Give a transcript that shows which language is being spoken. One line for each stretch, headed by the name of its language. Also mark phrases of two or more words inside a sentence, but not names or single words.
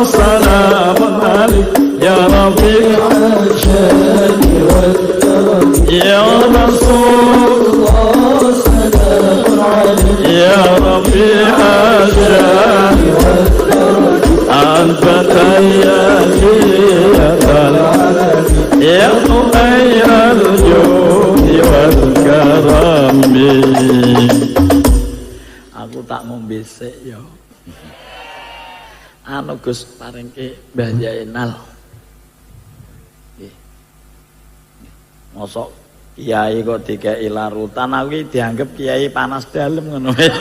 Arabic: سلام عليك يا رفيع الشان والكرم يا رسول الله سلام عليك يا رفيع الشان والكرم أنت تيالي يا خير الجود والكرم.
Javanese: Aku tak ngombe sik ya. Anu Gus paringke Mbah Jainal. Nggih. Mosok kiai kok dikeki larutan aku dianggap kiai panas dalem ngono.